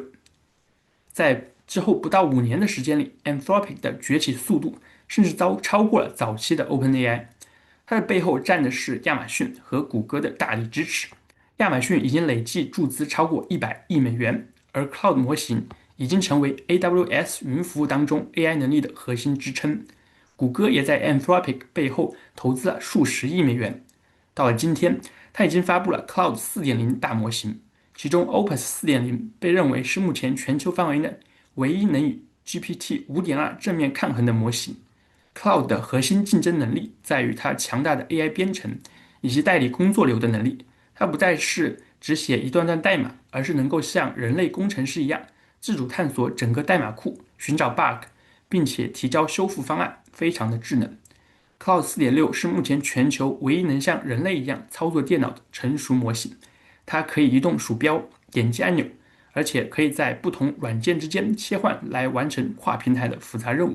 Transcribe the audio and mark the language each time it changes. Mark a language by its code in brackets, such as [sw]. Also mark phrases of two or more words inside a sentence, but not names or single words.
[zh] 在之後不到5年的時間裡 ，Anthropic 的崛起速度甚至超過了早期的 OpenAI。它的背後站的是亞馬遜和谷歌的大力支持。亞馬遜已經累計注資超過100億美元，而 Cloud 模型已經成為 AWS 雲服務當中 AI 能力的核心支撐。谷歌也在 Anthropic 背後投資了數十億美元。到了今天，它已經發布了 Cloud 4.0 大模型，其中 Opus 4.0被認為是目前全球範圍內唯一能與 GPT 5.2正面抗衡的模型。Cloud 的核心競爭能力在於它強大的 AI 編程以及代理工作流的能力。它不再是只寫一段段代碼，而是能夠像人類工程師一樣自主探索整個代碼庫，尋找 bug， 並且提交修復方案，非常的智能。Cloud 4.6 是目前全球唯一能像人類一樣操作電腦的成熟模型。它可以移動鼠標、點擊按鈕，而且可以在不同軟件之間切換來完成跨平台的複雜任務。